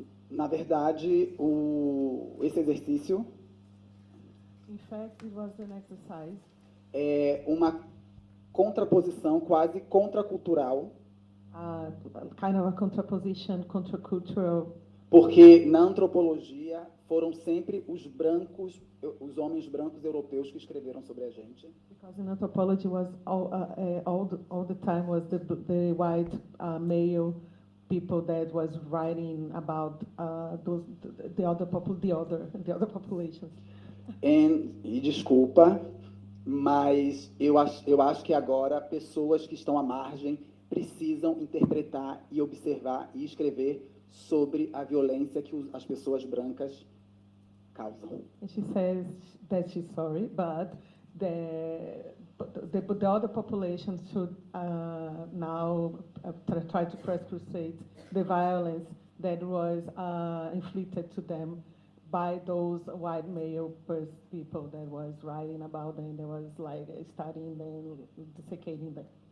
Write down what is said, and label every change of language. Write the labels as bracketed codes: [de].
[pt] Na verdade, esse exercício [en] In fact, it was an exercise. [pt] É uma contraposição quase contracultural. [en] Kind of a contraposition, contracultural. [pt] Porque na antropologia foram sempre os homens brancos europeus que escreveram sobre a gente. [en] Because in anthropology was all the time was the white male people that was writing about the other populations. [pt] E desculpa, mas eu acho que agora pessoas que estão à margem precisam interpretar e observar e escrever sobre a violência que as pessoas brancas causam. [en] And she says that she's sorry, but the other populations should now try to press crusade the violence that was inflicted to them by those white male people that was writing about them, that was like studying them, desiccating them.